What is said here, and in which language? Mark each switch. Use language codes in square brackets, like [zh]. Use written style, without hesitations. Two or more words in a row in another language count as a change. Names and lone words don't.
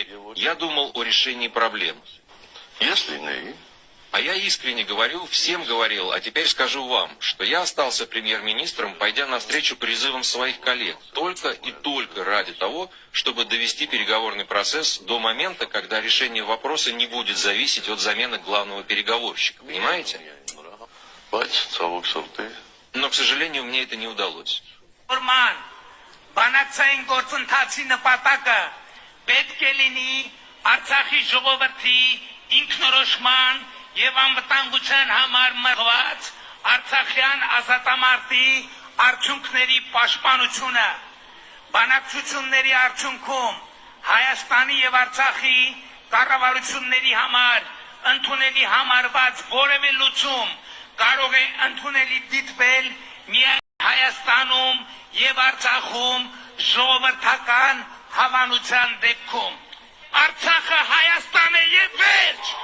[ru] Я думал о решении проблем. А я искренне говорю, всем говорил, а теперь скажу вам, что я остался премьер-министром, пойдя навстречу призывам своих коллег, только и только ради того, чтобы довести переговорный процесс до момента, когда решение вопроса не будет зависеть от замены главного переговорщика. Понимаете? Но, к сожалению, мне это не удалось. [hy] բանակցային գործընթացի նպատակը պետք է լինի Արցախի ժողովրդի ինքնորոշման եւ անվտանգության համար մղված Արցախյան ազատամարտի արդյունքների պաշտպանությունը բանակցությունների արդյունքում Հայաստանի եւ Արցախի կառավարությունների համար ընդունելի համարված որևէ լուծում կարող է ընդունելի դիտվել միայն Հայաստանում եւ Արցախում ժողովրդական հավանության դեպքում Արցախը Հայաստան է եւ վերջ